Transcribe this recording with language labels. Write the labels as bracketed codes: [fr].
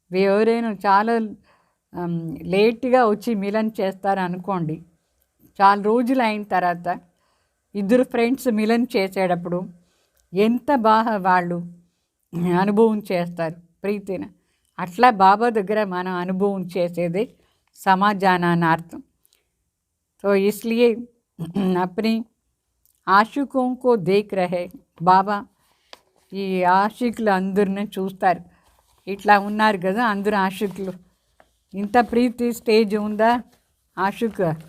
[te] ఎవరైనా చాలా లేట్గా వచ్చి మిలన్ చేస్తారనుకోండి, చాలా రోజులు అయిన తర్వాత ఇద్దరు ఫ్రెండ్స్ మిలన్ చేసేటప్పుడు ఎంత బాగా వాళ్ళు అనుభవం చేస్తారు ప్రీతిని. అట్లా బాబా దగ్గర మనం అనుభవం చేసేదే समाजानार्थम. [hi] तो इसलिए अपनी आशिकों को देख रहे बाबा, [te] ఈ ఆషికులు అందరిని చూస్తారు. ఇట్లా ఉన్నారు కదా అందరూ ఆషికులు, ఇంత ప్రీతి స్టేజ్ ఉందా ఆషిక్